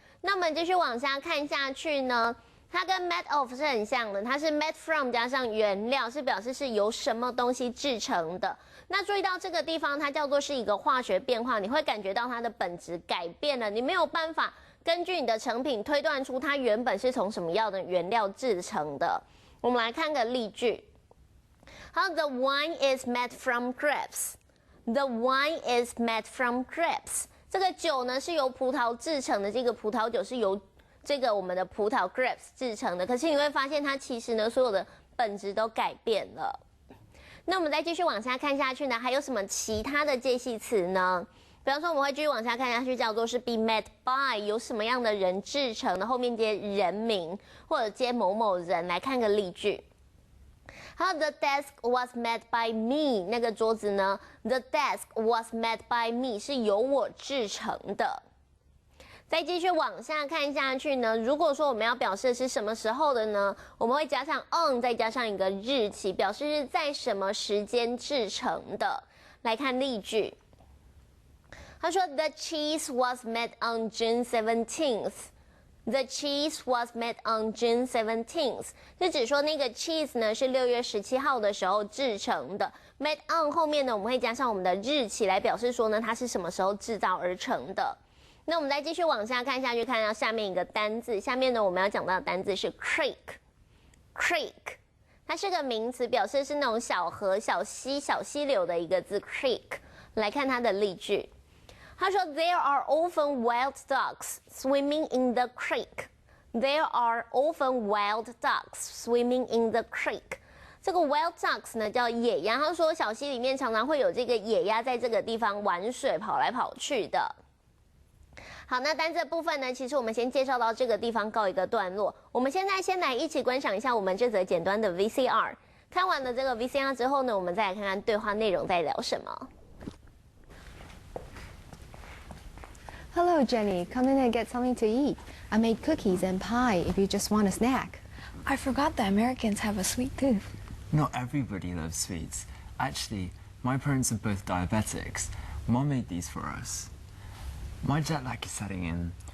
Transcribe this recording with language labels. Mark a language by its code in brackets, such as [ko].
[zh] 那我们继续往下看下去呢，它跟 made of 是很像的，它是 made from 加上原料，是表示是由什么东西制成的。那注意到这个地方，它叫做是一个化学变化，你会感觉到它的本质改变了，你没有办法根据你的成品推断出它原本是从什么样的原料制成的。我们来看个例句。 [en] 好 ，The wine is made from grapes. The wine is made from grapes. [zh] 这个酒呢是由葡萄制成的，这个葡萄酒是由这个我们的葡萄 grapes 制成的。可是你会发现它其实呢所有的本质都改变了。那我们再继续往下看下去呢，还有什么其他的介系词呢？比方说我们会继续往下看下去，叫做是 be made by， 由什么样的人制成的，后面接人名或者接某某人。来看个例句。好 ， [en] The desk was made by me。 [zh] 那个桌子呢 ？ [en] The desk was made by me [zh] 是由我制成的。再继续往下看下去呢，如果说我们要表示是什么时候的呢，我们会加上 on， 再加上一个日期，表示是在什么时间制成的。来看例句。他说 [en] ，The cheese was made on June 17th。The cheese was made on June 17th， [zh] 是指说那个 cheese 呢是6月17号的时候制成的。 Made on 后面呢我们会加上我们的日期来表示说呢它是什么时候制造而成的。那我们再继续往下看下去，看到下面一个单字，下面呢我们要讲到的单字是 creek。creek 它是个名词，表示是那种小河、小溪、小溪流的一个字 creek。来看它的例句。他说 [en] ，There are often wild ducks swimming in the creek. There are often wild ducks swimming in the creek. [zh] 这个 wild ducks 呢叫野鸭。他说小溪里面常常会有这个野鸭在这个地方玩水，跑来跑去的。好，那单字的部分呢，其实我们先介绍到这个地方告一个段落。我们现在先来一起观赏一下我们这则简单的 VCR。看完了这个 VCR 之后呢，我们再来看看对话内容在聊什么。 [en] Hello, Jenny. Come in and get something to eat. I made cookies and pie if you just want a snack. I forgot that Americans have a sweet tooth. Not everybody loves sweets. Actually, my parents are both diabetics. Mom made these for us. My jet lag is setting in.